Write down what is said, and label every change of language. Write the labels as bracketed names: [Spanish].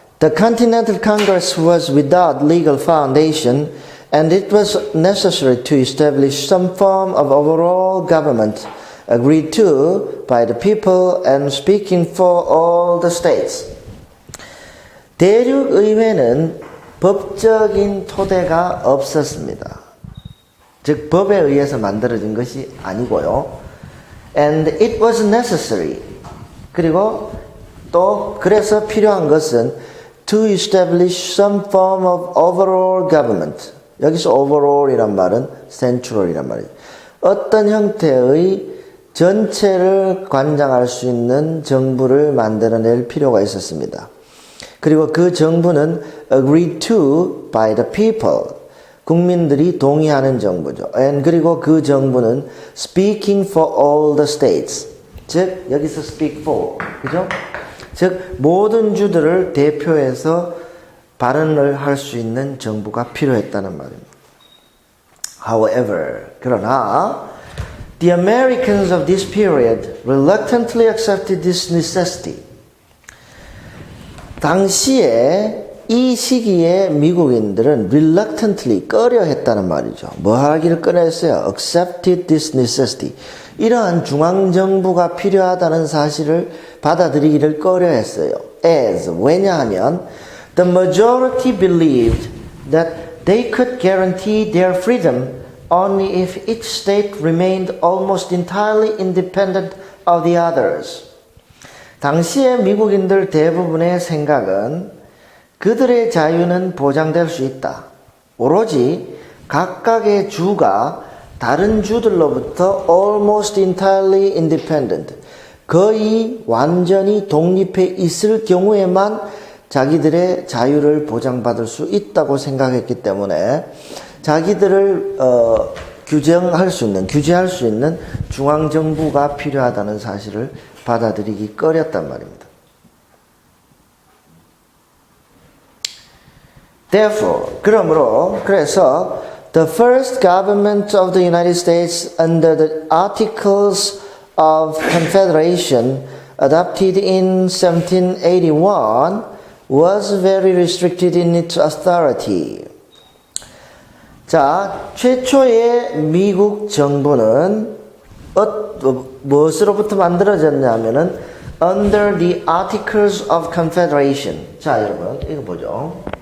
[English] The Continental Congress was without legal foundation, and it was necessary to establish some form of overall government agreed to by the people and speaking for all the states. [Korean] 대륙의회는 법적인 토대가 없었습니다. 즉 법에 의해서 만들어진 것이 아니고요. [English] And it was necessary. [Korean] 그리고 또 그래서 필요한 것은 [English] to establish some form of overall government. [Korean] 여기서 overall이란 말은 central이란 말이죠. 어떤 형태의 전체를 관장할 수 있는 정부를 만들어낼 필요가 있었습니다. 그리고 그 정부는 [English] agreed to by the people. [Korean] 국민들이 동의하는 정부죠. [English] And [Korean] 그리고 그 정부는 [English] speaking for all the states. [Korean] 즉 여기서 [English] speak for. [Korean] 그죠? 즉 모든 주들을 대표해서 발언을 할 수 있는 정부가 필요했다는 말입니다. [English] However, [Korean] 그러나 [English] the Americans of this period reluctantly accepted this necessity. [Korean] 당시에 이 시기에 미국인들은 reluctantly 꺼려했다는 말이죠. 뭐 하기를 꺼려했어요? [English] Accepted this necessity. [Korean] 이러한 중앙정부가 필요하다는 사실을 받아들이기를 꺼려했어요. [English] As, [Korean] 왜냐하면 [English] the majority believed that they could guarantee their freedom only if each state remained almost entirely independent of the others. [Korean] 당시의 미국인들 대부분의 생각은 그들의 자유는 보장될 수 있다. 오로지 각각의 주가 다른 주들로부터 [English] almost entirely independent, [Korean] 거의 완전히 독립해 있을 경우에만 자기들의 자유를 보장받을 수 있다고 생각했기 때문에 자기들을 규제할 수 있는 중앙정부가 필요하다는 사실을 받아들이기 꺼렸단 말입니다. [English] Therefore, [Korean] 그래서 [English] the first government of the United States under the Articles of Confederation adopted in 1781 was very restricted in its authority. [Korean] 자, 최초의 미국 정부는 무엇으로부터 만들어졌냐면은 [English] under the Articles of Confederation. [Korean] 자, 여러분, 이거 보죠.